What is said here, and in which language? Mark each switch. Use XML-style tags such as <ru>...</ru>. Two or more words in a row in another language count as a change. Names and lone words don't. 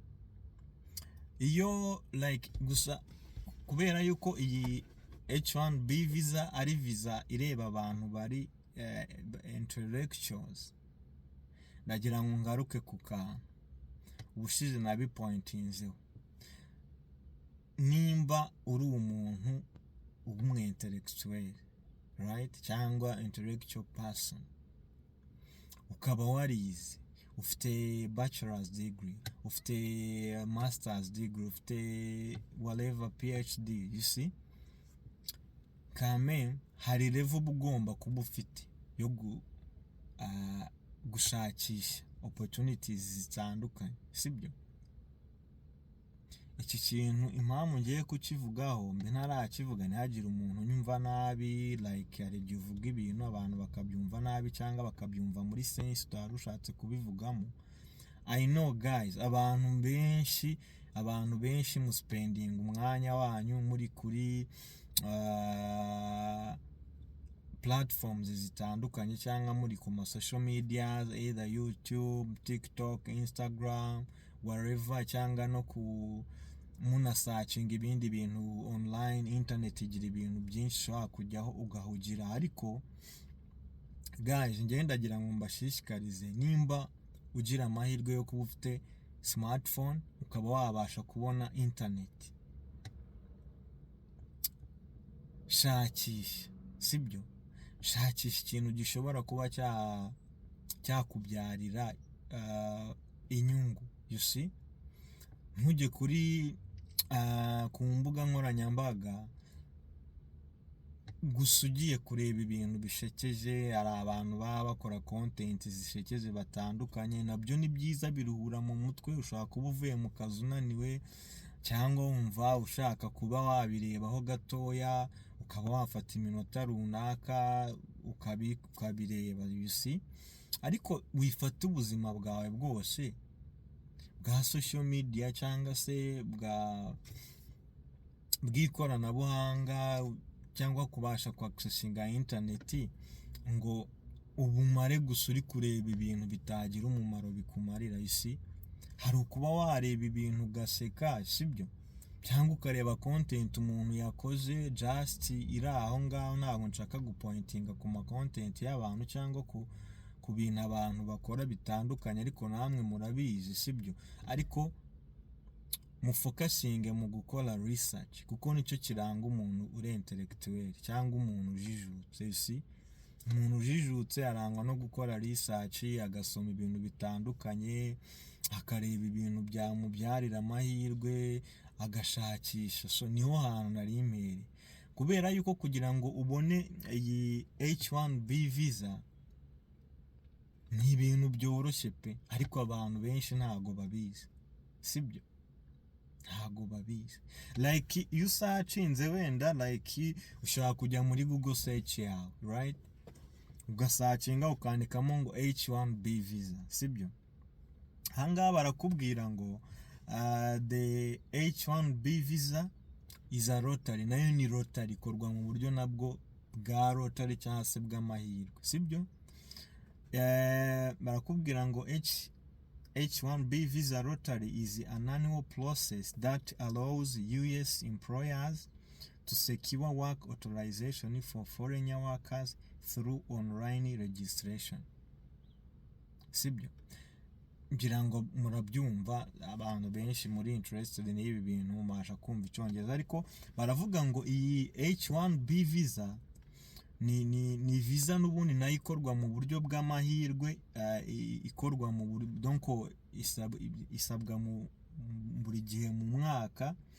<rw>Iyo like gusa kubera yuko iyi H-1B Visa ari visa ireba abantu bari intellectuals, ndagira ngo ngaruke ku kantu ubushize nabipointinzeho. Nimba uri umuntu umwe intellectual, right, cyangwa</rw> <en>intellectual person,</en> <rw>ukaba warize, ufite</rw> <en>bachelor's degree,</en> <rw>ufite</rw> <en>master's degree,</en> <rw>ufite</rw> <en>whatever PhD, you see,</en> <rw>kame hari level ugomba kuba ufite yo gushakisha opportunities zitandukanye, sibyo? Iki kintu impamvu ngiye kukivugaho mbe ntarakivuga ntihagire umuntu unyumva nabi, like hari igihe uvuga ibintu abantu bakabyumva nabi cyangwa bakabyumva muri sense utari ushatse kubivugamo.</rw> <en>I know guys,</en> <rw>abantu benshi mu spending umwanya wanyu muri kuri platforms zitandukanye cyangwa muri ku ma</rw> <en>social media, either YouTube, TikTok, Instagram, wherever,</en> <rw>cyangwa no ku muna searching ibindi bintu online. Internet igira ibintu byinshi ushobora kujyaho ugahugira, ariko guys njye ndagira ngo mbashishikarize, nimba ugira amahirwe yo kuba ufite smartphone ukaba wabasha kubona internet, shakisha, sibyo? Shakisha ikintu gishobora kuba cyakubyarira inyungu,</rw> <en>you see?</en> <rw>Ntujye kuri ku mbuga nkoranyambaga gusa ugiye kureba ibintu bishekeje. Hari abantu baba bakora content zishekeje batandukanye, nabyo ni byiza, biruhura mu mutwe. Ushobora kuba uvuye mu kazi unaniwe, cyangwa wumva ushaka kuba wabirebaho gatoya, ukaba wafata iminota runaka ukabireba,</rw> <en>you see?</en> <rw>Ariko wifata ubuzima bwawe bwose bwa</rw> <en>social media</en> <rw>cyangwa se bw'ikoranabuhanga cyangwa kubasha kwaccessinga internet ngo ubumare gusa uri kureba ibintu bitagira umumaro bikumarira,</rw> <en>you see?</en> <rw>Hari ukuba wareba ibintu ugaseka, sibyo? Cyangwa ukareba content umuntu yakoze just iri aho ngaho. Ntabwo nshaka gupointinga ku ma content y'abantu cyangwa ku bintu abantu bakora bitandukanye, ariko namwe murabizi, sibyo? Ariko mufokasinge mu gukora research, kuko nicyo kiranga umuntu uri intellectual cyangwa umuntu ujijutse,</rw> <en>you see?</en> <rw>Umuntu ujijutse arangwa no gukora research, agasoma ibintu bitandukanye, akareba ibintu byamubyarira amahirwe, agashakisha. So niho hantu nari impere, kubera yuko kugira ngo ubone iyi H-1B Visa ni ibintu byoroshye pe, ariko abantu benshi ntago babizi, sibyo? Ntago babizi.</rw> <en>Like you</en> <rw>searchinze wenda like ushaka kujya muri Google search yawe, right? ugasacinga ukandikamo ngo H-1B Visa, sibyo? Ahangaha barakubwira ngo</rw> <en>the H-1B Visa is a rotary,</en> <rw>nayo ni rotary, ikorwa mu buryo nabwo bwa rotary cyangwa se bw'amahirwe, sibyo? Barakubwira ngo</rw> <en>H-1B Visa Rotary is an annual process that allows US employers to secure work authorization for foreign workers through online registration,</en> <rw>sibyo? Ngira ngo murabyumva, abantu benshi muri interested n'ibi bintu mubasha kumva icyongereza, ariko baravuga ngo iyi H-1B Visa ni visa n'ubundi nayo ikorwa mu buryo bw'amahirwe, ikorwa mu buryo donc isabwa mu buri gihe mu mwaka,</rw>